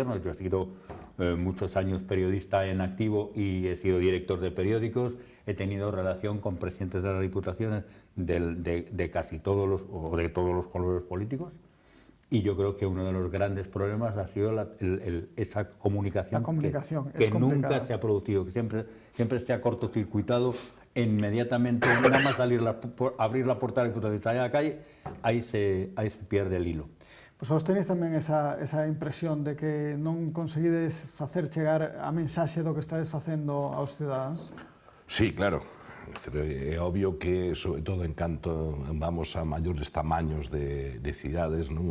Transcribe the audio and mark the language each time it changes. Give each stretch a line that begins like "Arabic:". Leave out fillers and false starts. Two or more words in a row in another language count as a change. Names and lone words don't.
Spanish: Yo he sido muchos años periodista en activo y he sido director de periódicos, he tenido relación con presidentes de las diputaciones de casi todos de todos los colores políticos, y yo creo que uno de los grandes problemas ha sido esa comunicación, que nunca se ha producido, que siempre se ha cortocircuitado inmediatamente, nada más abrir la puerta de la Diputación y salir a la calle, ahí se pierde el hilo.
Galician: Pois vos tenéis tamén esa impresión de que non conseguides facer chegar a mensaxe do que estades facendo aos cidadáns?
Spanish: Sí, claro.
Galician: É obvio que, sobre todo en canto vamos a maiores tamaños de cidades, non?